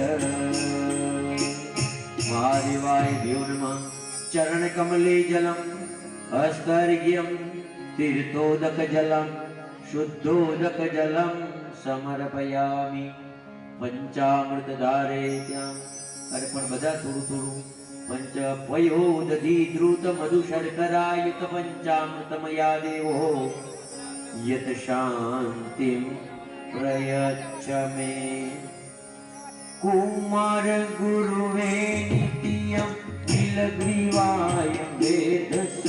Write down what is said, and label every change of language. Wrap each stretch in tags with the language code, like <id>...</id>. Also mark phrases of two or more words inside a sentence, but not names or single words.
<sa>महादेवाय भ्यो नमः। चरण कमले जलम हस्तर्घ्यम तीर्थोदक जलम शुद्धोदक जलम समर्पयामि। पंचामृत धारे</sa> <gu>ત્યાં અર્પણ બધા થોડું થોડું</gu> <sa>पंच पयो दधी द्रुत मधु शर्करायुत पंचामृतमया देवो यत शांतिं प्रयच्छ मे। कुमार गुरुवे नित्यं नीलग्रीवाय वेदसे।</sa>